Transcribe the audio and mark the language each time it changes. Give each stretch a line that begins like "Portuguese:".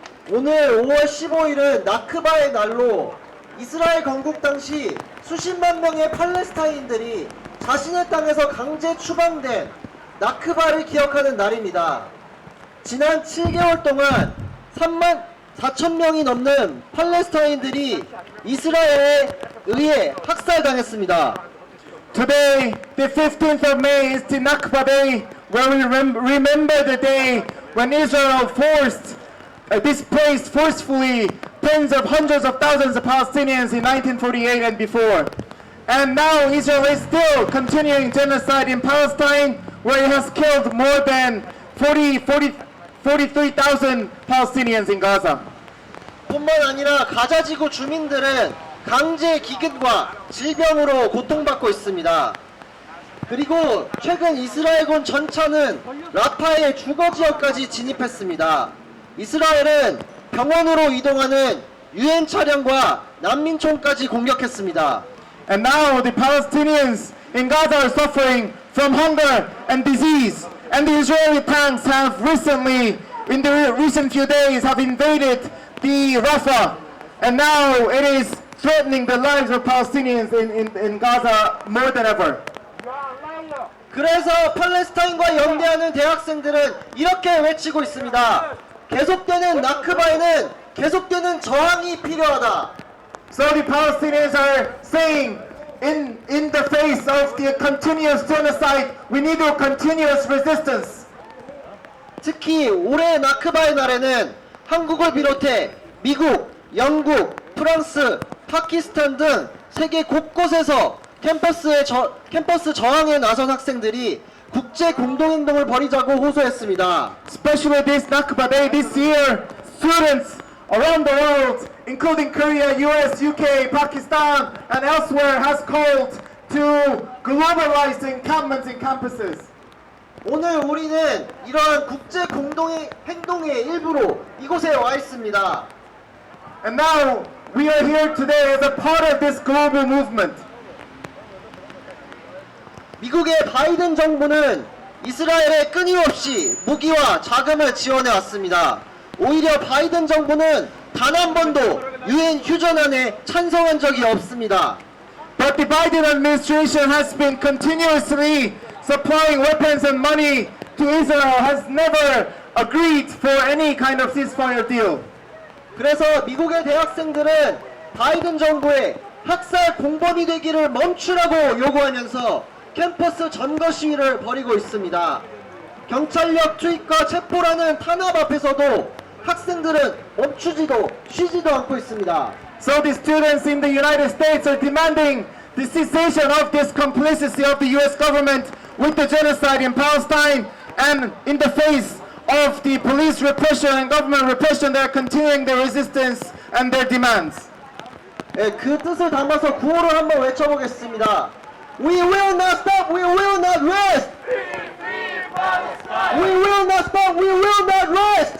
Korean: 오늘 5월 15일은 나크바의 날로 이스라엘 건국 당시 수십만 명의 팔레스타인들이 자신의 땅에서 강제 추방된 나크바를 기억하는 날입니다. 지난 7개월 동안 3만 4천 명이 넘는 팔레스타인들이 이스라엘에 의해 학살당했습니다.
English: Today, the 15th of May, is the Nakba Day, where we remember the day when Israel displaced forcefully tens of hundreds of thousands of Palestinians in 1948 and before. And now Israel is still continuing genocide in Palestine, where it has killed more than 43,000 Palestinians in Gaza.
Korean: 뿐만 아니라 가자지구 주민들은 강제 기근과 질병으로 고통받고 있습니다. 그리고 최근 이스라엘군 전차는 라파의 주거 지역까지 진입했습니다. 이스라엘은 병원으로 이동하는 유엔 차량과 난민촌까지 공격했습니다.
English: And now the Palestinians in Gaza are suffering from hunger and disease. And the Israeli tanks have recently, in the recent few days, have invaded the Rafah. And now it is threatening the lives of Palestinians in Gaza more than ever.
Korean: 그래서 팔레스타인과 연대하는 대학생들은 이렇게 외치고 있습니다. 계속되는 나크바에는 계속되는 저항이 필요하다.
English: So the Palestinians are saying, in the face of the continuous genocide, we need a continuous resistance.
Korean: 특히 올해 나크바의 날에는 한국을 비롯해 미국, 영국, 프랑스, 파키스탄 등 세계 곳곳에서 캠퍼스 저항에 나선 학생들이 국제 공동행동을 벌이자고 호소했습니다.
English: Especially this Nakba Day this year, students around the world, including Korea, US, UK, Pakistan, and elsewhere, has called to globalize the encampments in campuses.
Korean: 오늘 우리는 이러한 국제 공동행동의 일부로 이곳에 와 있습니다.
English: And now we are here today as a part of this global movement.
Korean: 미국의 바이든 정부는 이스라엘에 끊임없이 무기와 자금을 지원해 왔습니다. 오히려 바이든 정부는 단 한 번도 유엔 휴전안에 찬성한 적이 없습니다.
English: But the Biden administration has been continuously supplying weapons and money to Israel, has never agreed for any kind of ceasefire deal.
Korean: 그래서 미국의 대학생들은 바이든 정부의 학살 공범이 되기를 멈추라고 요구하면서 캠퍼스 점거 시위를 벌이고 있습니다. 경찰력 투입과 체포라는 탄압 앞에서도 학생들은 멈추지도 쉬지도 않고 있습니다.
English: So the students in the United States are demanding the cessation of this complicity of the US government with the genocide in Palestine, and in the face of the police repression and government repression, they are continuing their resistance and their demands.
Korean: 그 뜻을 담아서 구호를 한번 외쳐보겠습니다.
English: We will not stop, we will not rest. We will not stop, we will not rest.